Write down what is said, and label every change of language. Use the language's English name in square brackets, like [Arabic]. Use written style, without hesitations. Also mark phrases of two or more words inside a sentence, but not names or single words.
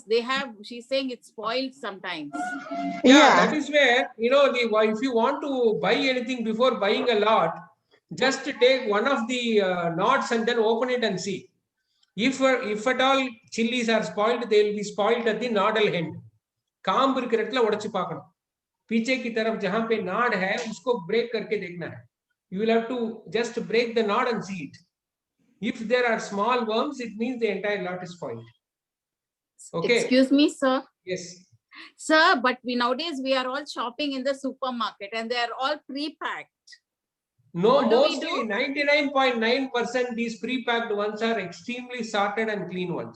[English] She's saying it's spoiled sometimes. Yeah, that is where, if you want to buy anything before buying a lot, just take one of the knots and then open it and see. If at all chilies are spoiled, they will be spoiled at the nodal end. [Tamil] काम இருக்கிற இடத்துல உடைச்சு பார்க்கணும். [Hindi] पीछे की तरफ जहां पे नाड़ है उसको ब्रेक करके देखना है. [English] You will have to just break the knot and see it. If there are small worms, it means the entire lot is spoiled. Okay. Excuse me, sir. Yes. Sir, but nowadays we are all shopping in the supermarket and they are all pre-packed. No, mostly 99.9% these pre-packed ones are extremely sorted and clean ones.